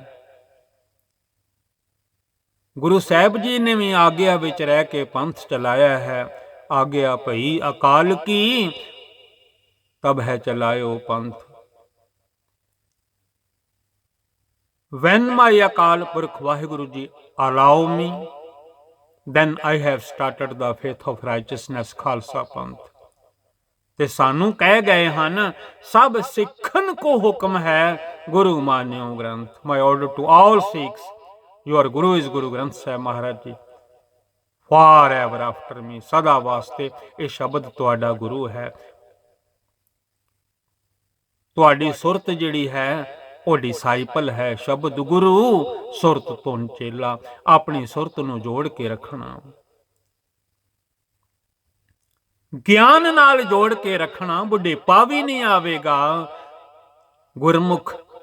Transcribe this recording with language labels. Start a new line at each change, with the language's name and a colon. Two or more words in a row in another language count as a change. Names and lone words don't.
Punjabi: ਗੁਰੂ ਸਾਹਿਬ ਜੀ ਨੇ ਵੀ ਆਗਿਆ ਵਿੱਚ ਰਹਿ ਕੇ ਪੰਥ ਚਲਾਇਆ ਹੈ। ਆਗਿਆ ਭਈ ਅਕਾਲ ਕੀ, ਤਬ ਹੈ ਚਲਾਇਓ ਪੰਥ।
English: When my
Punjabi: ਅਕਾਲ ਪੁਰਖ ਵਾਹਿਗੁਰੂ ਜੀ
English: allow me, then I have started the faith of righteousness
Punjabi: ਖਾਲਸਾ ਪੰਥ। ਤੇ ਸਾਨੂੰ ਕਹਿ ਗਏ ਹਨ, ਸਭ ਸਿੱਖਨ ਕੋ ਹੁਕਮ ਹੈ, ਗੁਰੂ ਮਾਨਿਓ ਗ੍ਰੰਥ।
English: My order to all Sikhs, your Guru is Guru Granth Sahib Maharaj Ji, forever after me,
Punjabi: ਸਦਾ ਵਾਸਤੇ ਇਹ ਸ਼ਬਦ ਤੁਹਾਡਾ ਗੁਰੂ ਹੈ। ਤੁਹਾਡੀ ਸੁਰਤ ਜਿਹੜੀ ਹੈ ਉਹ ਡਿਸਾਈਪਲ ਹੈ। ਸ਼ਬਦ ਗੁਰੂ ਸੁਰਤ ਤੋਂ ਚੇਲਾ। ਆਪਣੀ ਸੁਰਤ ਨੂੰ ਜੋੜ ਕੇ ਰੱਖਣਾ, ਗਿਆਨ ਨਾਲ ਜੋੜ ਕੇ ਰੱਖਣਾ, ਬੁਢੇਪਾ ਵੀ ਨਹੀਂ ਆਵੇਗਾ।